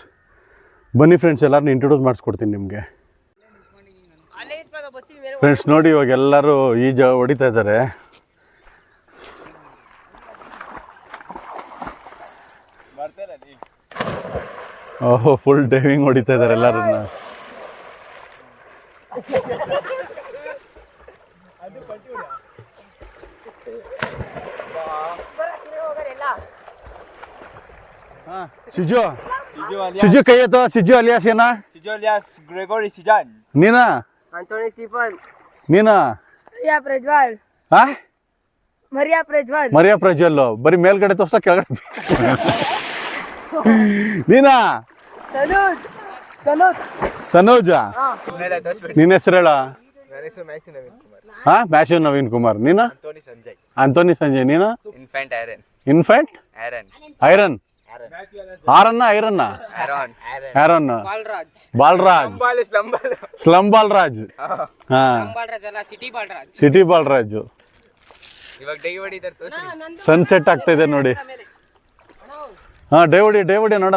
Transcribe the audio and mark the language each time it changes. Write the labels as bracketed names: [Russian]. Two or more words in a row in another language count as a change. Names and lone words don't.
[Kannada] ಬನ್ನಿ ಫ್ರೆಂಡ್ಸ್, ಎಲ್ಲರನ್ನೂ ಇಂಟ್ರೊಡ್ಯೂಸ್ ಮಾಡಿಸ್ಕೊಡ್ತೀನಿ ನಿಮಗೆ. ಫ್ರೆಂಡ್ಸ್ ನೋಡಿ ಇವಾಗ ಎಲ್ಲರೂ ಈಜು ಹೊಡಿತಾ ಇದ್ದಾರೆ. ಓಹೋ, [English] full diving [Kannada] ಹೊಡಿತಾ ಇದ್ದಾರೆ ಎಲ್ಲರನ್ನ. Sijo kayo to, Sijo alias yan na? Sijo alias Gregory Sijan. Nina? Anthony Stephen. Nina? Maria Prajwal. Ha? Maria Prajwal. Maria Prajwal. Bari ಮೇಲ್ಗಡೆ ತೋರ್ಸ, ಕೆಳಗಡೆ. ನೀನಾ? Sanuj. Sanuj. ಸನೋಜ? ನಿನ್ನ ಹೆಸರು ಹೇಳ? ನನ್ನ ಹೆಸರು ಮ್ಯಾಕ್ಸಿ ನವೀನ್ ಕುಮಾರ್. ಹಾ, ಮ್ಯಾಕ್ಸಿ ನವೀನ್ ಕುಮಾರ್. ನೀನು? Anthony Sanjay. ಆಂಟೋನಿ ಸಂಜಯ್. ನೀನು? Infant Aaron. ಇನ್ಫ್ಯಾಂಟ್? Aaron. ಐರನ್? ಆರನ್ನ ಐರನ್ನ? Aaron. ಆರನ್? Balraj. ಬಾಲರಾಜ್? Slambal. ಸ್ಲಮ್ ಬಾಲರಾಜ್. ಹಾ, Balraj ಅಲ್ಲ, City Balraj. ಸಿಟಿ ಬಾಲರಾಜು. ಇವಾಗ ಡೈ ಹೊಡಿತಾರೆ ತೋರಿಸಿ. ಸನ್ಸೆಟ್ ಆಗ್ತಾ ಇದೆ ನೋಡಿ. ಹಾಂ, ಡೇ ಹೊಡಿ ನೋಡೋಣ.